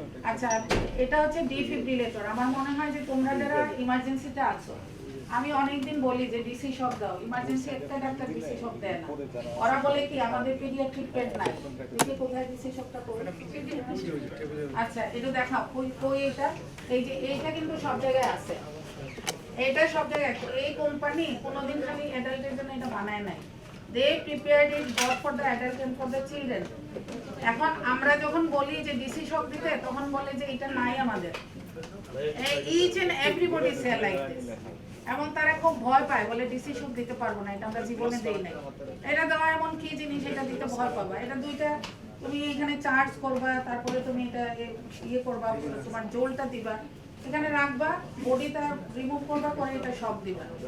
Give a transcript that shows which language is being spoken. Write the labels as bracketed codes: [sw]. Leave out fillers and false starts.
[bn] আচ্ছা, এটা হচ্ছে ডিফিব্রিলেটর। আমার মনে হয় যে তোমরা যারা ইমার্জেন্সিতে আছো, আমি অনেকদিন বলি যে ডিসি শক দাও, ইমার্জেন্সি একটা ডাক্তার ডিসি শক দেয় না। ওরা বলে কি আমাদের পেডিয়াট্রিক বেড নাই। দেখি কোথায় ডিসি শকটা করে। আচ্ছা, এটা দেখাও কই এটা। এই যে এইটা কিন্তু সব জায়গায় আছে, এটা সব জায়গায়। এই কোম্পানি কোনোদিন খালি অ্যাডাল্টের জন্য এটা বানায় নাই। [en] They prepared it both for the adult and for the children. [bn] এখন আমরা যখন বলি যে ডিসি শক দিতে, তখন বলে যে এটা নাই আমাদের। [en] Each and everybody say like this. [bn] এবং তারা খুব ভয় পায়, বলে ডিসি শক দিতে পারবো না, এটা আমরা জীবনে দেই নাই। এটা দেওয়া এমন কি জিনিস, এটা দিতে ভয় পাবা। এটা দুইটা তুমি এখানে চার্জ করবা, তারপরে তুমি এটা ইয়ে করবা, তোমার জোলটা দিবা, এখানে রাখবা, বডিটা রিমুভ করবা, করে এটা সব দিবা।